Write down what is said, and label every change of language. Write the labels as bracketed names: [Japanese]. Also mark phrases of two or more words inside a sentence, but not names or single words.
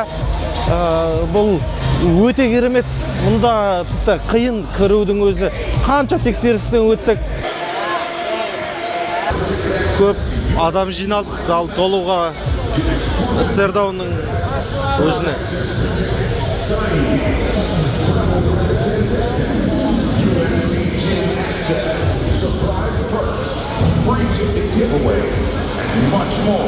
[Kazakh] Бұл өте керемет. Мұнда тіпті қиын кірудің өзі. Қанша тексерістен өттік. Көп адам жиналды, зал толуға. Сердауның өзіне. [English] Surprise perks, free ticket giveaways, and much more.